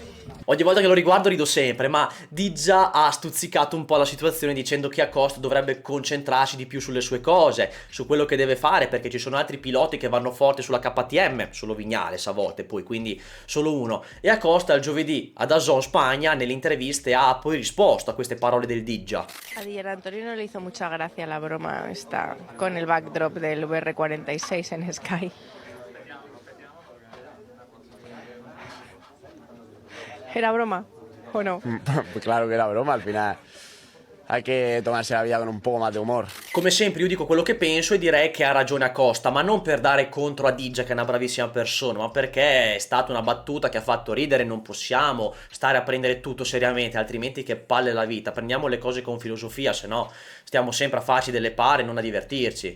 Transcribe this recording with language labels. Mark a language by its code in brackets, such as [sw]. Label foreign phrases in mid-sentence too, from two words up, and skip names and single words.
[it] Ogni volta che lo riguardo rido sempre, ma Diggia ha stuzzicato un po' la situazione dicendo che Acosta dovrebbe concentrarsi di più sulle sue cose, su quello che deve fare, perché ci sono altri piloti che vanno forte sulla KTM, solo Vignales a volte poi, quindi solo uno. E Acosta il giovedì a DAZN Spagna nelle interviste ha poi risposto a queste parole del Diggia. [es] A Di Antonio no le hizo mucha gracia la broma esta con el backdrop del VR46 en Sky. ¿Era broma o no? Pues claro que era broma, al final hay que tomarse la vida con un poco más de humor. [it] Come sempre io dico quello che penso e direi che ha ragione Acosta, ma non per dare contro a Diggia che è una bravissima persona, ma perché è stata una battuta che ha fatto ridere, non possiamo stare a prendere tutto seriamente, altrimenti che palle la vita, prendiamo le cose con filosofia, se no stiamo sempre a farci delle pare e non a divertirci.